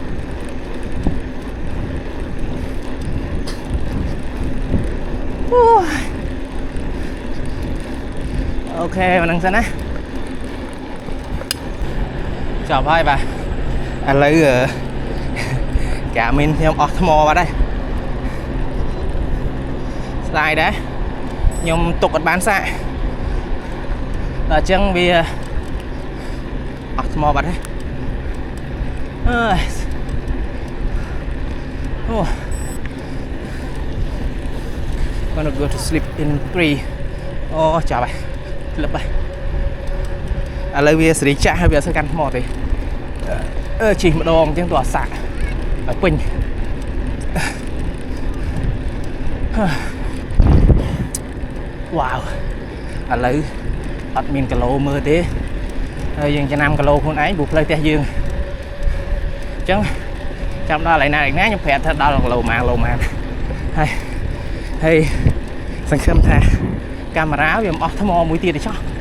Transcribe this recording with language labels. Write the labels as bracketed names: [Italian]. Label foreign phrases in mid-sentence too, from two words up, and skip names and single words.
[Khmer] អូខេមិនហ្នឹងសិនណាចប់ហើយបាទឥឡូវកាមីនខ្ញុំអស់ថ្មបាត់ហើយស្ដាយដែរខ្ញុំទុកអត់បានសាកដល់អញ្ចឹងវាអស់ថ្មបាត់ហើយ អូ [English] gonna go to sleep in 3 [Khmer] អូចាប់ហើយលឹបហើយឥឡូវវាសេរីចាស់ហើយវាអត់សូវកាន់ថ្មទេជិះម្ដងអញ្ចឹងទៅអត់សាកឲ្យពេញ វ៉ាវឥឡូវអត់មានគីឡូមើលទេហើយយើងចំណាំគីឡូខ្លួនឯងព្រោះផ្លូវផ្ទះយើងអញ្ចឹងចាំដល់កន្លែងណាខ្ញុំប្រាប់ថាដល់គីឡូម៉ាហើយសង្ឃឹមថាកាមេរ៉ាវាមិនអស់ថ្មមួយទៀតទេចុះ